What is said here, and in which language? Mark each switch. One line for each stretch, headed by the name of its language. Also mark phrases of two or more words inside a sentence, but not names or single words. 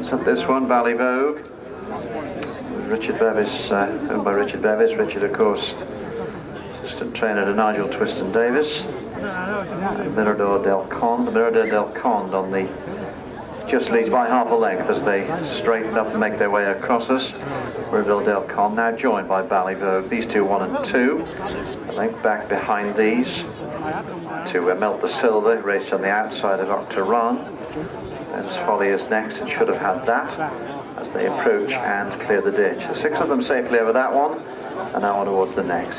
English: At this one, Ballyvogue, Richard Bevis, owned by Richard Bevis. Richard, of course, assistant trainer to Nigel Twiston Davis. And Mirador del Conde. Mirador del Conde on the just leads by half a length as they straighten up and make their way across us. Mirador del Conde now joined by Ballyvogue. These two 1 and 2. A length back behind these to Melt the Silver, race on the outside of Octaron. Ben's Folly is next and should have had that as they approach and clear the ditch. The 6 of them safely over that one and now on towards the next.